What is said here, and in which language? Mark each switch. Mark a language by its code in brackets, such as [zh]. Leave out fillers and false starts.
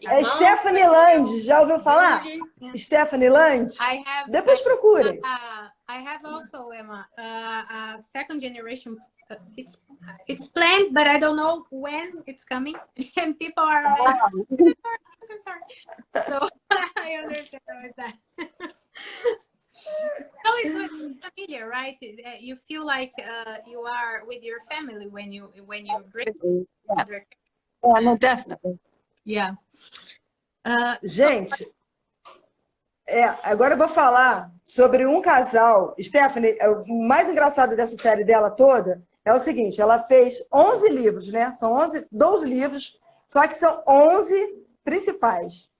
[pt] Stephanie Land, já ouviu falar? Stephanie Land? Depois procurem. [en] I have also, Emma, a second generation. It's planned, but I don't know when it's coming. And people are like, I'm sorry. So I understand that. So it's familiar, right? You feel like you are with your family when you read. Yeah, no, definitely. Yeah. [pt] Gente, agora eu vou falar sobre um casal. Stephanie, o mais engraçado dessa série dela toda é o seguinte, ela fez 11 livros, né? São 12 livros, só que são 11 principais.